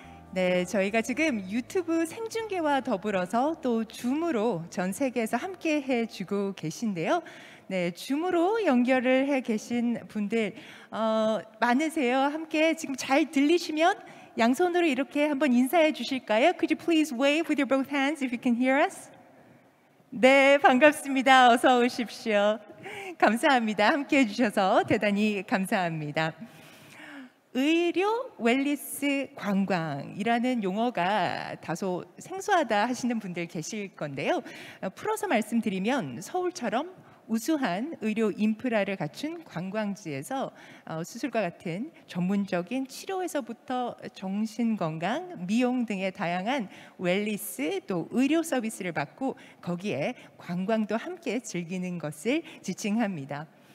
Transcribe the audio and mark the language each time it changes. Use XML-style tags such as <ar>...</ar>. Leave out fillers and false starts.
<ko>네, 저희가 지금 유튜브 생중계와 더불어서 또 줌으로 전 세계에서 함께 해주고 계신데요. 네, 줌으로 연결을 해 계신 분들 많으세요. 함께 지금 잘 들리시면 양손으로 이렇게 한번 인사해 주실까요?</ko> <en>Could you please wave with your both hands if you can hear us?</en> <ko>네, 반갑습니다. 어서 오십시오. 감사합니다. 함께 해주셔서 대단히 감사합니다. 의료 웰니스 관광이라는 용어가 다소 생소하다 하시는 분들 계실 건데요. 풀어서 말씀드리면 서울처럼 우수한 의료 인프라를 갖춘 관광지에서 수술과 같은 전문적인 치료에서부터 정신건강, 미용 등의 다양한 웰니스 또 의료 서비스를 받고 거기에 관광도 함께 즐기는 것을 지칭합니다.</ko>